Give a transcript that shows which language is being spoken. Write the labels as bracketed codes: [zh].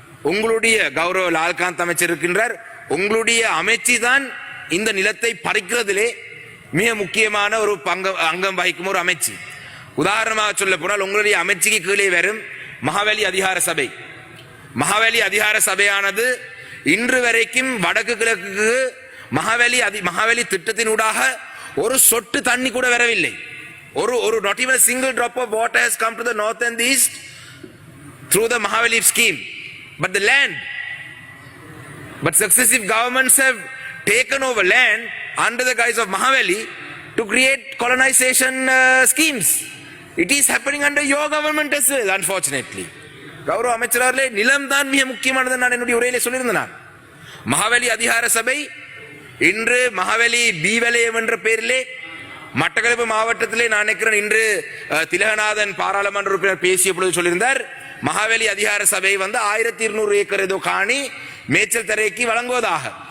[ta] உங்களுடைய கௌரவ லால்காந்த் அமைச்சர் இருக்கின்றார், உங்களுடைய அமைச்சு தான் இந்த நிலத்தை பறிக்கிறதிலே மிக முக்கியமான ஒரு அங்கம் வகிக்கும் ஒரு அமைச்சு. உதாரணமாக சொல்ல போனால், உங்களுடைய அமைச்சுக்கு கீழே வரும் மகாவலி அதிகார சபை. மகாவலி அதிகார சபையானது இன்று வரைக்கும் வடக்கு கிழக்கு மகாவலி திட்டத்தினூடாக ஒரு சொட்டு தண்ணி கூட வரவில்லை. ஒரு [en] not even a single drop of water has come to the north and the east through the Mahavali scheme. But the land, but successive governments have taken over land under the guise of Mahavali to create colonization schemes. It is happening under your government as well, unfortunately. [ta] கௌரவ அமைச்சரே, நிலம் தான் மிக முக்கியமானது. நான் என்னுடைய உரையிலே சொல்லியிருந்தேன். மகாவலி அதிகார சபை இன்று மகாவலி பி வலயம் என்ற பெயரிலே மட்டக்களப்பு மாவட்டத்திலே நான் நினைக்கிறேன் இன்று திலகநாதன் பாராளுமன்ற உறுப்பினர் பேசிய பொழுது சொல்லியிருந்தார், மகாவலி அதிகார சபை 1200 ஏக்கர் ஏதோ காணி மேய்ச்சல் தரைக்கு வழங்குவதாக.